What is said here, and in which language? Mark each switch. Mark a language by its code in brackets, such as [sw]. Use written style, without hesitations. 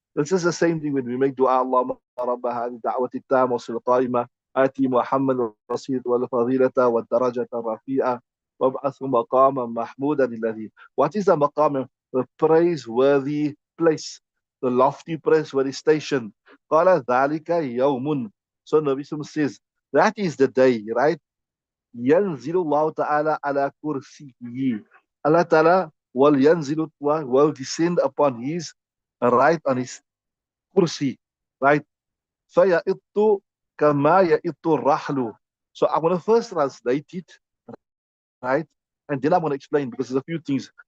[ar] This is the same thing when we make dua, Allahumma rabba hadhihi da'wati at-tamma was al-qa'ima آتي محمد الرصيد والفضيلة والدرجة الرفيعة وابعثه مقاما محمودا الذي. [en] What is the maqam? The praiseworthy place, the lofty praiseworthy station. [ar] قال ذلك يوم. [en] So Nabi Sallam says, that is the day, right? [ar] ينزل الله تعالى على كرسيه. [en] Allah Ta'ala will descend upon his right, on his kursi, right? [ar] فَيَئِطُّ كَمَا يَئِطُّ الرَّحْلُ. [en] So I'm going to first translate it, right? And then I'm going to explain, because there's a few things.